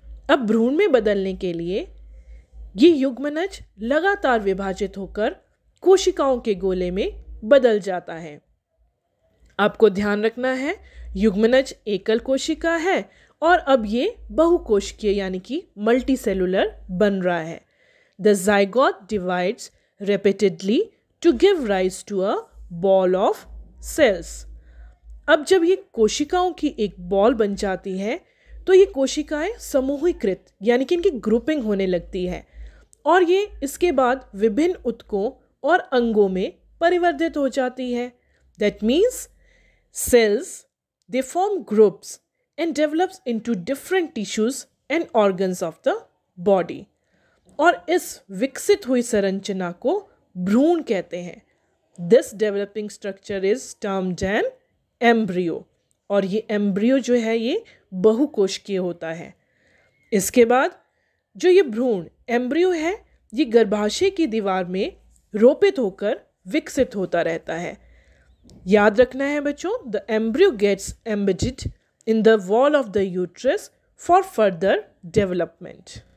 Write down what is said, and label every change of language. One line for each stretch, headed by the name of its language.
Hindi: अब भ्रूण में बदलने के लिए ये युग्मनज लगातार विभाजित होकर कोशिकाओं के गोले में बदल जाता है। आपको ध्यान रखना है, युग्मनज एकल कोशिका है और अब ये बहुकोशिकीय यानी कि मल्टी सेलुलर बन रहा है।
English: The zygote divides repeatedly to give rise to a ball of cells।
Hindi: अब जब ये कोशिकाओं की एक बॉल बन जाती है तो ये कोशिकाएं समूहीकृत यानी कि इनकी ग्रुपिंग होने लगती है और ये इसके बाद विभिन्न ऊतकों और अंगों में परिवर्तित हो जाती है।
English: That means cells, they form groups and develops into different tissues and organs of the body।
Hindi: और इस विकसित हुई संरचना को भ्रूण कहते हैं।
English: This developing structure is termed an embryo।
Hindi: और ये एम्ब्रियो जो है ये बहुकोशिकीय होता है। इसके बाद जो ये भ्रूण एम्ब्रियो है ये गर्भाशय की दीवार में रोपित होकर विकसित होता रहता है। याद रखना है बच्चों,
English: The embryo gets embedded in the wall of the uterus for further development.